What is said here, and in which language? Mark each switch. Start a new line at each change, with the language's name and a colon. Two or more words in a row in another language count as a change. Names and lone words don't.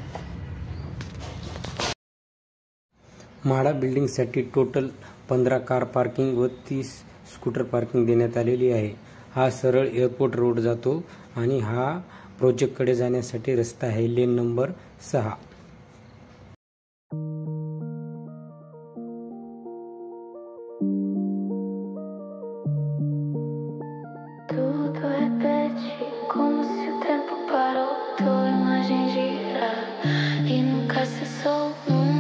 Marathi: म्हाडा बिल्डिंगसाठी
English: total 15 car parking
Marathi: व 30
English: scooter parking
Marathi: देण्यात आलेली आहे। हा सरळ
English: airport road
Marathi: जातो आणि हा प्रोजेक्टकडे जाण्यासाठी रस्ता आहे
English: lane number
Marathi: 6।
Portuguese: Tudo repete como se o tempo parou, tua imagem gira e nunca cessou.